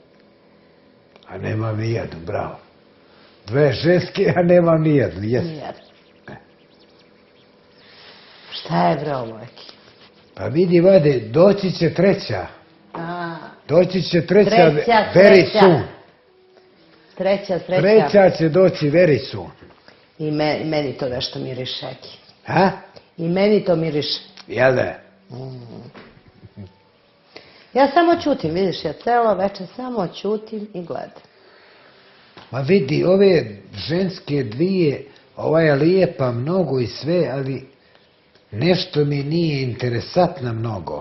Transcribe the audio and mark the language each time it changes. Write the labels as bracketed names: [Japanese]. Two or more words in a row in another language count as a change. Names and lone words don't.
[Serbian] A nemam ni jednu, bravo. Dve ženske, a nemam ni jednu, Ni jes. jednu. Šta je bravo, Mojki? Pa vidi, vade, doći će treća. Doći će treća, Treća. [English] very soon. [Serbian] Treća. Treća će doći [English] very soon. [Serbian] I meni to nešto miriše, Eki. Ha? I meni to miriše. Jel da? Ja samo ćutim, vidiš, ja celo večer samo ćutim i gledam. Ma vidi, ove ženske dvije, ova je lijepa mnogo i sve, ali nešto mi nije interesantna mnogo.